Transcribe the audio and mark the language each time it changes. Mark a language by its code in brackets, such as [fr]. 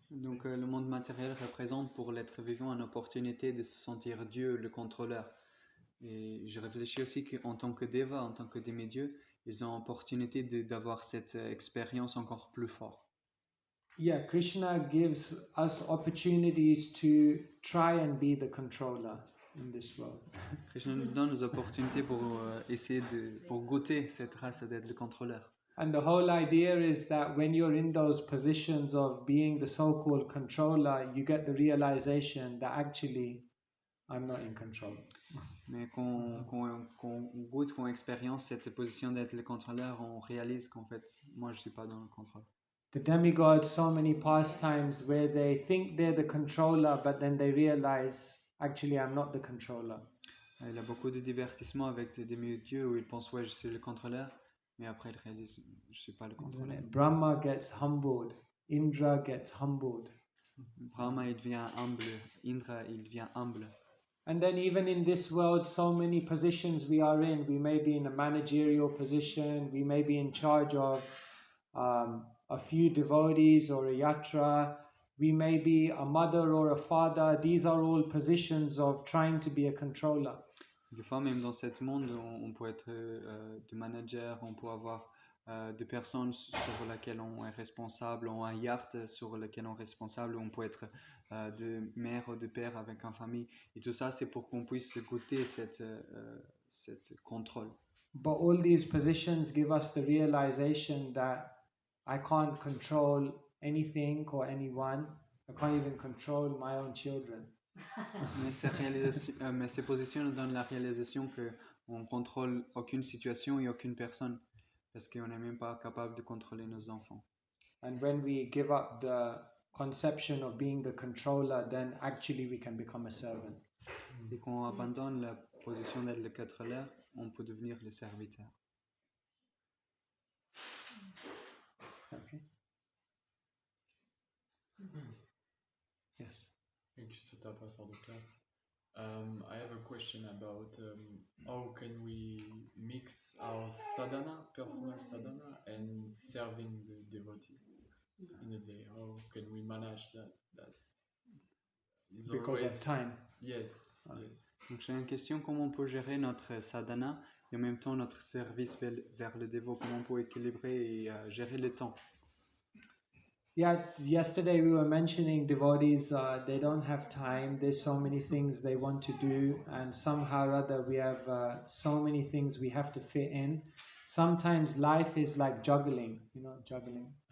[fr] Donc le monde matériel représente pour l'être vivant une opportunité de se sentir Dieu, le contrôleur. Et je réfléchis aussi qu'en tant que deva, en tant que demi-dieu, ils ont l'opportunité d'avoir cette expérience encore plus forte. [en] Yeah, Krishna gives us opportunities to try and be the controller in this world. [fr] Krishna nous donne des opportunités pour essayer pour goûter cette race d'être le contrôleur. [en] And the whole idea is that when you're in those positions of being the so-called controller, you get the realization that actually I'm not in control. [fr] Mais qu'on goûte, qu'on expérience cette position d'être le contrôleur, on réalise qu'en fait, moi je suis pas dans le contrôle. [en] The demigods, so many pastimes where they think they're the controller, but then they realize, actually, I'm not the controller. [fr] Il a beaucoup de divertissements avec des demi-dieux où ils pensent, ouais, je suis le contrôleur, mais après ils réalisent, je suis pas le [en] Isn't [fr] contrôleur. [en] it? Brahma gets humbled, Indra gets humbled. [fr] Brahma, il devient humble, Indra, il devient humble. [en] And then even in this world, so many positions we are in, we may be in a managerial position, we may be in charge of a few devotees or a yatra, we may be a mother or a father. These are all positions of trying to be a controller. [fr] Des fois, même dans ce monde, on peut être de manager, on peut avoir des personnes sur lesquelles on est responsable, on a un yacht sur lequel on est responsable, on peut être de mère ou de père avec une famille. Et tout ça, c'est pour qu'on puisse goûter cette contrôle. [en] But all these positions give us the realization that I can't control anything or anyone. I can't even control my own children. [fr] Mais ces positions nous donnent la réalisation qu'on ne contrôle aucune situation et aucune personne parce qu'on n'est même pas capable de contrôler nos enfants. [en] And when we give up the conception of being the controller, then actually we can become a servant. [fr] Et quand on abandonne la position d'être le contrôleur, on peut devenir le serviteur. [en] Is that okay? Yes. Thank you, Sutapa, for the class. I have a question about how can we mix our sadhana, personal sadhana, and serving the devotee in a day. How can we manage that? That is Because always... of time. Yes, Ah. yes. [fr] Donc j'ai une question, comment on peut gérer notre sadhana et en même temps notre service vers le dévot, comment on peut équilibrer et gérer le temps. [en] Yeah, yesterday we were mentioning devotees, they don't have time. There's so many things they want to do, and somehow or other we have so many things we have to fit in. Sometimes life is like juggling, juggling.